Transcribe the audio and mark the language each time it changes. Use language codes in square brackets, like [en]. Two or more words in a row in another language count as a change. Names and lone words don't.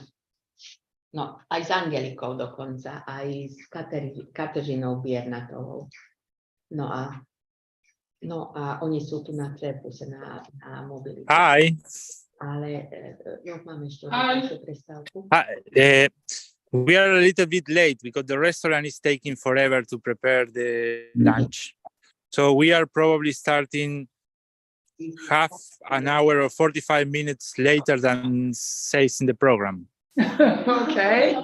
[sk] No, aj s Angelikou dokonca, aj s Kateřinou Biernatovou. No a oni sú tu na Trepuse na mobilite. [en] Hi. [sk] Ale máme ešte ďalšiu prestávku. [en] We are a little bit late because the restaurant is taking forever to prepare the lunch. So we are probably starting half an hour or 45 minutes later than says in the program. Okay.